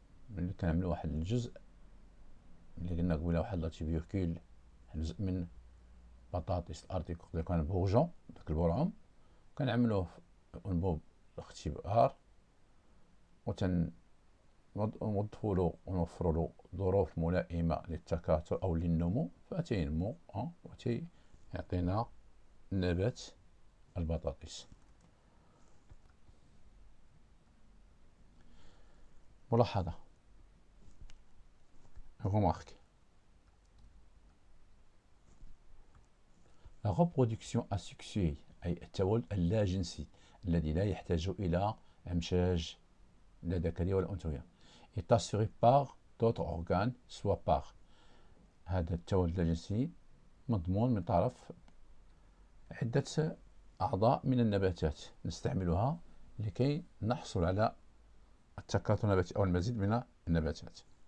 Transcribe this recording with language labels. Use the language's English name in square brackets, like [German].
[Arabic] ملي كنعملو واحد الجزء اللي قلنا قبيله واحد لا تيبيركول، جزء من بطاطس الارض كان بورجون داك البرعم، كنعملوه انبوب الاختبار ونوظفوا له ونوفروا له ظروف ملائمه للتكاثر او للنمو، فتينمو وتيعطينا نبات البطاطس. ملاحظه remarque. [French] La reproduction asexuée [Arabic] أي التولد اللاجنسي الذي لا يحتاج إلى إمشاج لا ذكرية ولا أنثوية [French] est assuré par d'autres organes soit par [Arabic] هذا التولد اللاجنسي مضمون من طرف عدة أعضاء من النباتات نستعملها لكي نحصل على التكاثر النباتي أو المزيد من النباتات.